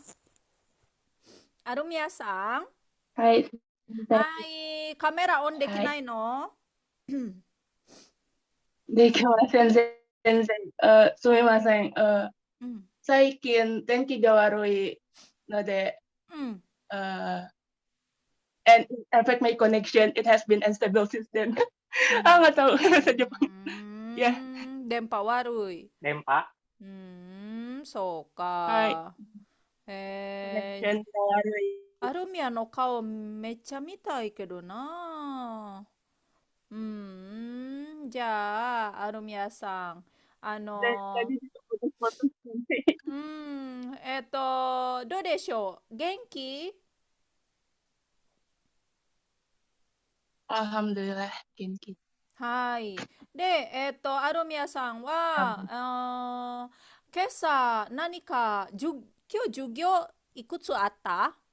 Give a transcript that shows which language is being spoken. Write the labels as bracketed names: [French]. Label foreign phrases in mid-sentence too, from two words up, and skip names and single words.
[Japanese] アルミヤさん。はい。はい。カメラオンできは。ないいの？できません、全然。すみません。うん。最近天気が悪いので、うん。 [English] and it affect my connection. It has been unstable since then. [Japanese] うん。 [Indonesian] nggak tahu bahasa Jepang. Ya, [Japanese] 電波悪い。電波そうはい。か。え connection が悪い。アルミアの顔めっちゃ見たいけどな。じゃあ、アルミアさん。 [Indonesian] Tadi putus-putus nanti. [Japanese] どうでしょう元気？ Alhamdulillah, genki. はい。で、アルミアさんは、今朝何か、今日授業いくつあった？